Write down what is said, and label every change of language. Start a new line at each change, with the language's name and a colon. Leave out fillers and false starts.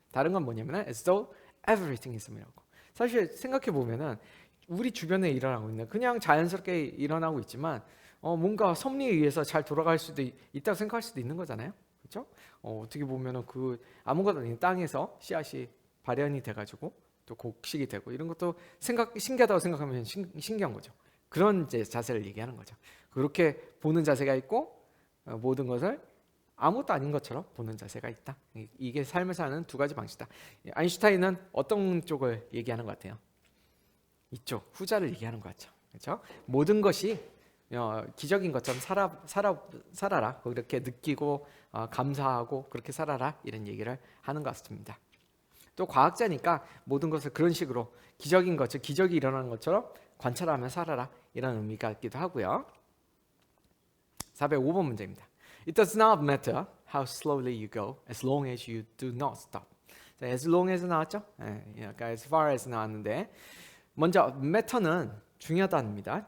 Korean: 다른 건 뭐냐면
English: as though everything is a miracle.
Korean: 사실 생각해 보면은 우리 주변에 일어나고 있는, 그냥 자연스럽게 일어나고 있지만 뭔가 섭리에 의해서 잘 돌아갈 수도 있다고 생각할 수도 있는 거잖아요. 그렇죠? 어떻게 보면은 그 아무것도 아닌 땅에서 씨앗이 발현이 돼가지고 또 곡식이 되고, 이런 것도 신기하다고 생각하면 신기한 거죠. 그런 이제 자세를 얘기하는 거죠. 그렇게 보는 자세가 있고, 모든 것을 아무것도 아닌 것처럼 보는 자세가 있다. 이게 삶을 사는 두 가지 방식이다. 아인슈타인은 어떤 쪽을 얘기하는 것 같아요? 이쪽 후자를 얘기하는 것 같죠. 그렇죠? 모든 것이 기적인 것처럼 살아라. 그렇게 느끼고 감사하고 그렇게 살아라. 이런 얘기를 하는 것 같습니다. 또 과학자니까 모든 것을 그런 식으로 기적인 것, 즉 기적이 일어나는 것처럼 관찰하며 살아라. 이런 의미가 있기도 하고요. 405번 문제입니다.
English: It does not matter how slowly you go as long as you do not stop.
Korean: 자, as long as 나왔죠? 약간 as far as 나왔는데 먼저 matter는 중요하다입니다.